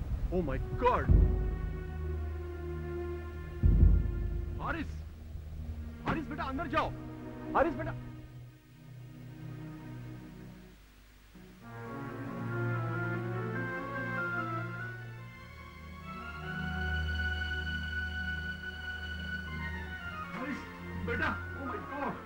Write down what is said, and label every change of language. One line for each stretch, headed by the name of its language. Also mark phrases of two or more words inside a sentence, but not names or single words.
English: Oh my God!
Hindi: हारिस, हारिस बेटा अंदर जाओ। हारिस बेटा। हारिस बेटा,
English: oh my God!